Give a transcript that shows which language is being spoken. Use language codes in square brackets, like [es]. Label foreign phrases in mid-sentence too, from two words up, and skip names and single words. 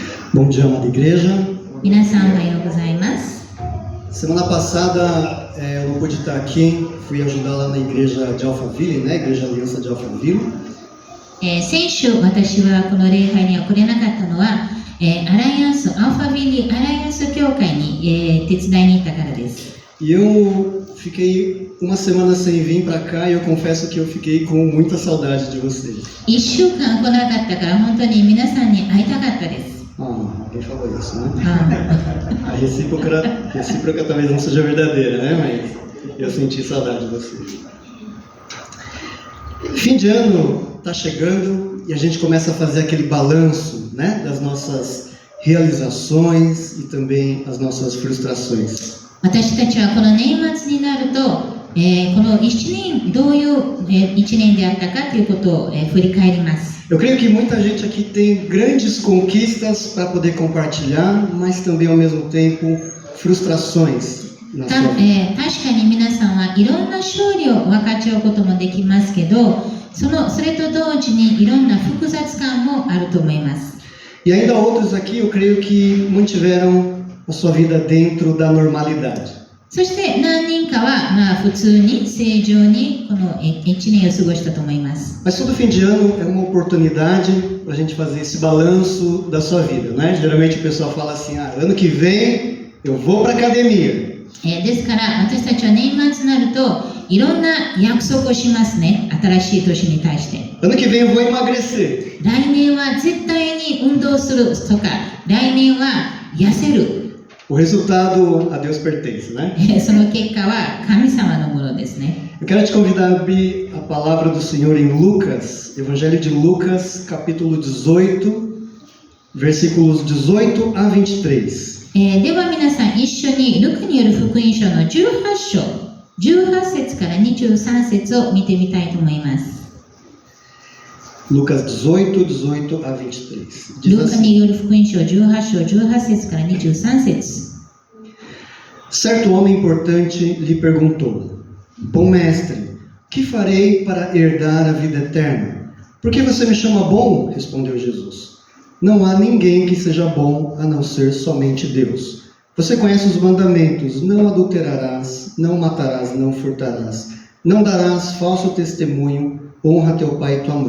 [pt] Bom dia, amada igreja. [ja] 皆さんおはようございます。 [pt] Semana passada eu não pude estar aqui, fui ajudar lá na igreja de Alphaville, né? Igreja Aliança de Alphaville. [ja] 先週私はこの礼拝には来れなかったのは、アルファビリアライアンス教会に、手伝いに行ったからです。 [pt] E eu fiquei uma semana sem vir para cá e eu confesso que eu fiquei com muita saudade de vocês. [ja] 1 週間来なかったから本当に皆さんに会いたかったです。 [pt] Alguém falou isso, né? A recíproca talvez não seja verdadeira, né? Mas eu senti saudade de vocês. Fim de ano está chegando e a gente começa a fazer aquele balanço, né? Das nossas realizações e também as nossas frustrações. [ja] 私たちはこの年末になると、この1年どういう、1年であったかということを、振り返ります。 [pt] Eu creio que muita gente aqui tem grandes conquistas para poder compartilhar, mas também ao mesmo tempo frustrações na sua vida. [ja] 確かに皆さんはいろんな勝利を分かち合うこともできますけど、それと同時にいろんな複雑感もあると思います。 [pt] E ainda outros aqui, eu creio que mantiveram a sua vida dentro da normalidade. [ja] そして何人かは、普通に正常にこの1年を過ごしたと思います。 [pt] Mas todo fim de ano é uma oportunidade para a gente fazer esse balanço da sua vida, né? Geralmente o pessoal fala assim, ano que vem eu vou para academia. [ja] ですから私たちは年末になるといろんな約束をしますね。新しい年に対して。 [pt] Ano que vem eu vou emagrecer. [ja] 来年は絶対に運動するとか、来年は痩せる。 [pt] O resultado a Deus pertence, né? [ja] その結果は神様のものですね。 [pt] Eu quero te convidar a abrir a palavra do Senhor em Lucas, Evangelho de Lucas, capítulo 18, versículos 18 a 23. [ja] では皆さん一緒にルカによる福音書の18章18節から23節を見てみたいと思います。 [pt] Lucas 18, 18 a 23. Diz [ja] ルカ [pt] assim: [ja] による福音書18章18節から23節。 [pt] Certo homem importante lhe perguntou: Bom mestre, que farei para herdar a vida eterna? Por que você me chama bom? Respondeu Jesus. Não há ninguém que seja bom a não ser somente Deus. Você conhece os mandamentos: não adulterarás, não matarás, não furtarás, não darás falso testemunho, honra teu pai e tua mãe.